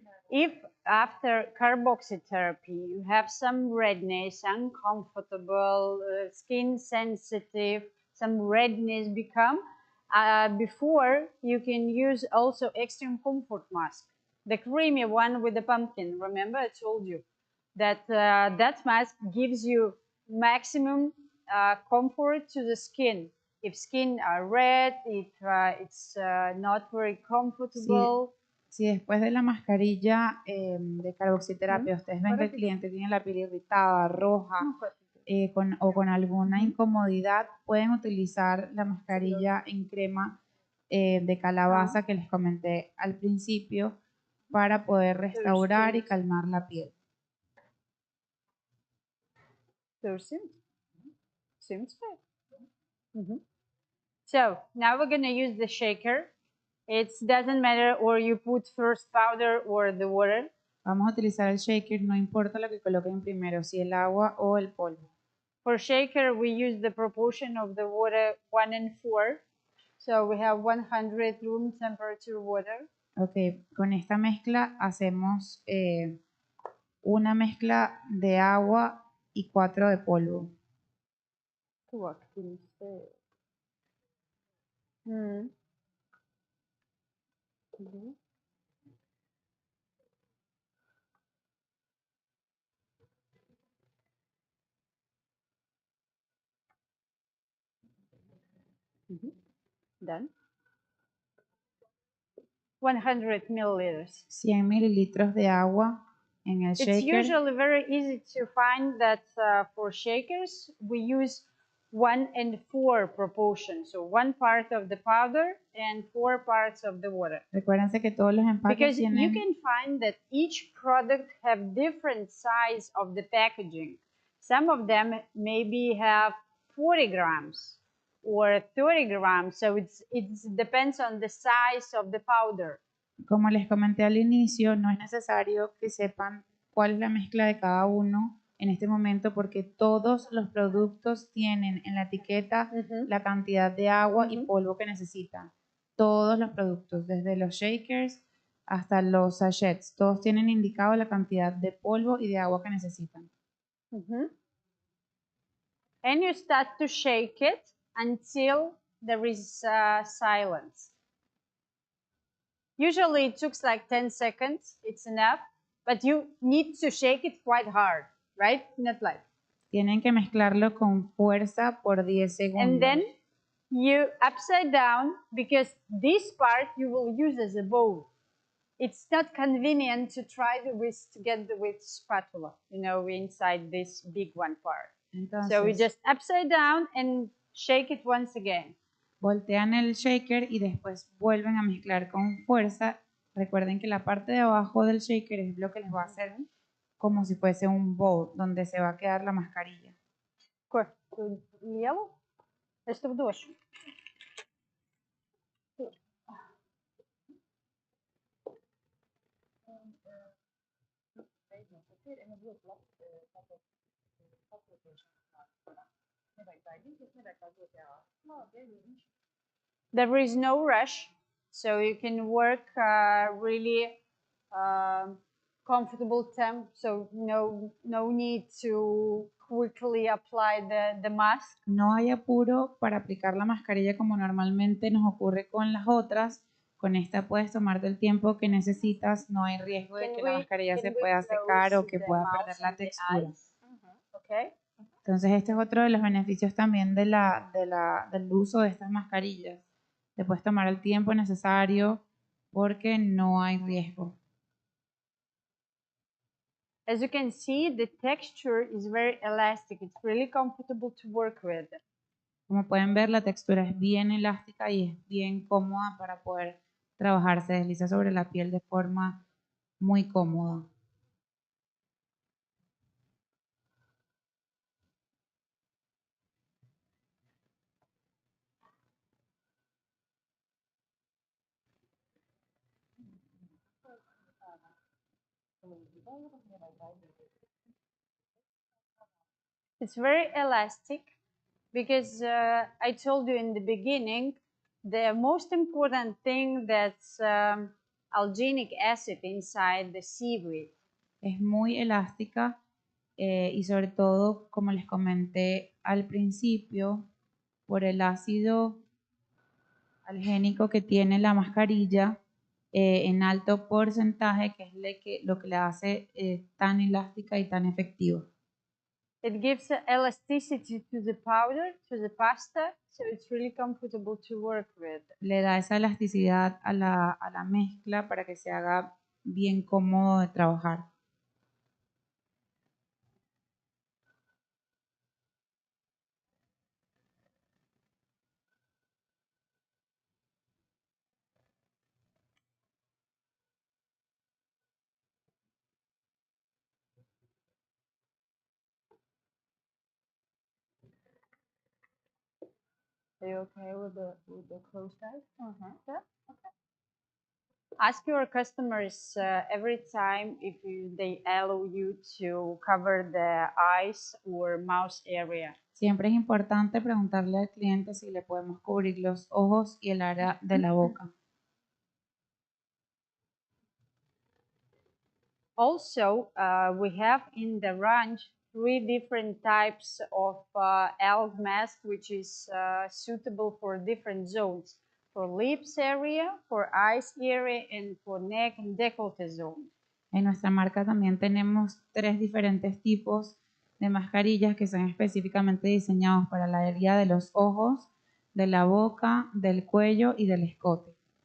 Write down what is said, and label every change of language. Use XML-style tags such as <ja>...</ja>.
<en>If after carboxy therapy you have some redness, uncomfortable, skin sensitive, some redness become, before you can use also extreme comfort mask. The creamy one with the pumpkin, remember I told you that that mask gives you maximum comfort to the skin. If skin are red, if it's not very comfortable.</en> <es>Si después de la mascarilla de carboxiterapia ustedes ven que el cliente tiene la piel irritada, roja o con alguna incomodidad, pueden utilizar la mascarilla en crema de calabaza que les comenté al principio para poder restaurar y calmar la piel.</es> <en>So now we're going to use the shaker. It doesn't matter or you put first powder or the water.</en> <es>Vamos a utilizar el shaker, no importa lo que coloquen primero, si el agua o el polvo.</es> <en>For shaker, we use the proportion of the water 1:4. So we have 100 room temperature water.</en> <es>Ok, con esta mezcla hacemos una mezcla de agua y 4 de polvo.</es> <en>Done. 100 milliliters.</en> <es>100 mililitros de agua en el shaker.</es> <en>It's usually very easy to find that for shakers we use 1:4 proportion. So 1 part of the powder and 4 parts of the water.</en> <es>Recuérdense que todos los empaques</es> <en>Because</en> <es>tienen...</es> <en>you can find that each product have different size of the packaging. Some of them maybe have 40 grams or 30 grams. So it depends on the size of the powder.</en> <es>Como les comenté al inicio, no es necesario que sepan cuál es la mezcla de cada uno en este momento porque todos los productos tienen en la etiqueta la cantidad de agua y polvo que necesitan. Todos los productos, desde los shakers hasta los sachets, todos tienen indicado la cantidad de polvo y de agua que necesitan.</es> <en>And you start to shake it until there is silence. Usually it takes like 10 seconds, it's enough, but you need to shake it quite hard, right? Not like.</en> <es>Tienen que mezclarlo con fuerza por 10 segundos.</es> <en>And then you upside down because this part you will use as a bowl. It's not convenient to try to get with spatula, you know, inside this big one part.</en> <es>Entonces,</es> <en>so we just upside down and shake it once again.</en> <es>Voltean el shaker y después vuelven a mezclar con fuerza. Recuerden que la parte de abajo del shaker es lo que les va a hacer como si fuese un bowl donde se va a quedar la mascarilla.</es> <en>Yellow?</en> <es>Esto dos.</es> <en>There is no rush, so you can work really comfortable temp, so no need to quickly apply the mask.</en> <es>No hay apuro para aplicar la mascarilla como normalmente nos ocurre con las otras, Con esta puedes tomarte el tiempo que necesitas, no hay riesgo de que la mascarilla se pueda secar o que pueda perder la textura. Okay. Entonces este es otro de los beneficios también del uso de estas mascarillas. Te puedes tomar el tiempo necesario porque no hay riesgo.</es> <en>As you can see, the texture is very elastic. It's really comfortable to work with.</en> <es>Como pueden ver, la textura es bien elástica y es bien cómoda para poder trabajar. Se desliza sobre la piel de forma muy cómoda.</es> <en>It's very elastic because I told you in the beginning, the most important thing that's alginic acid inside the seaweed.</en> <es>Es muy elástica y sobre todo, como les comenté al principio, por el ácido algénico que tiene la mascarilla en alto porcentaje, que es lo que la hace tan elástica y tan efectiva.</es> <en>It gives elasticity to the powder, to the pasta, so it's really comfortable to work with.</en> <es>Le da esa elasticidad a la mezcla para que se haga bien cómodo de trabajar.</es> <en>Are you okay with the closed eyes? Yeah. Okay. Ask your customers every time if they allow you to cover the eyes or mouth area.</en> <es>Siempre es importante preguntarle al cliente si le podemos cubrir los ojos y el área de la boca.</es> <en>Also, we have in the range 3 different types of alg mask, which is suitable for different zones. For lips area, for eyes area, and for neck and décolleté zone.</en> <es>En nuestra marca también tenemos 3 diferentes tipos de mascarillas que son específicamente diseñados para la área de los ojos, de la boca, del cuello y del escote.</es>